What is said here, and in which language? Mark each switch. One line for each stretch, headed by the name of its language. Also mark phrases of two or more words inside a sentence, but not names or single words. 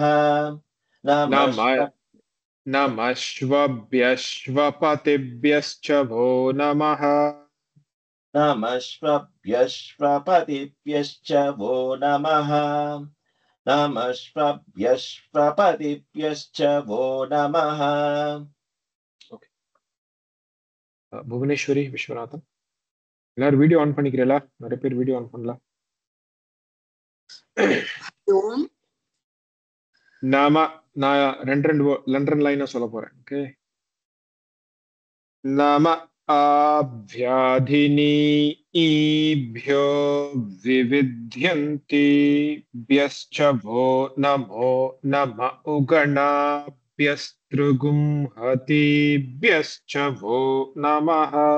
Sanskrit: नम नमश्वभ्यश्वपतिभ्यश्च वो नमः नमश्वभ्यश्वपतिभ्यश्च वो नमः नमश्वभ्यश्वपतिभ्यश्च वो नमः
Tamil: புவனேஸ்வரி விஸ்வநாதன் எல்லாரும்
English: video on
Tamil: பண்ணிக்கிறீங்களா? நிறைய பேர்
English: video on
Tamil: பண்ணல. நாம நான் ரெண்டு லைனா சொல்ல போறேன். ஓகே.
Sanskrit: நம आभ्याधिनीभ्यो विविध्यन्तिभ्यश्च वो नमो नम उगणाभ्यस्तृगुंहतिभ्यश्च वो नमः